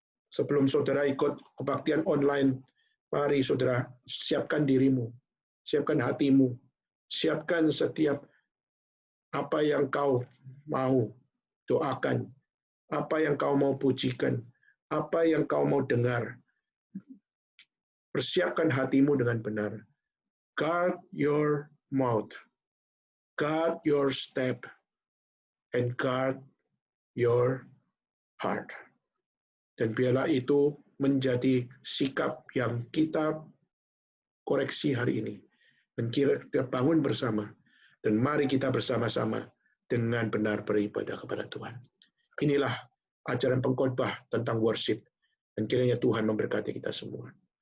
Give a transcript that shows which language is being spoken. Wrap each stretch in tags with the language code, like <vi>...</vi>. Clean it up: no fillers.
<id>Sebelum saudara ikut kebaktian online, mari saudara siapkan dirimu, siapkan hatimu, siapkan setiap apa yang kau mau doakan, apa yang kau mau pujikan, apa yang kau mau dengar. Persiapkan hatimu dengan benar.</id> <en>Guard your mouth, guard your step, and guard your heart.</en> <id>Dan biarlah itu menjadi sikap yang kita koreksi hari ini. Dan kita bangun bersama. Dan mari kita bersama-sama dengan benar beribadah kepada Tuhan. Inilah ajaran pengkhotbah tentang worship. Dan kiranya Tuhan memberkati kita semua.</id>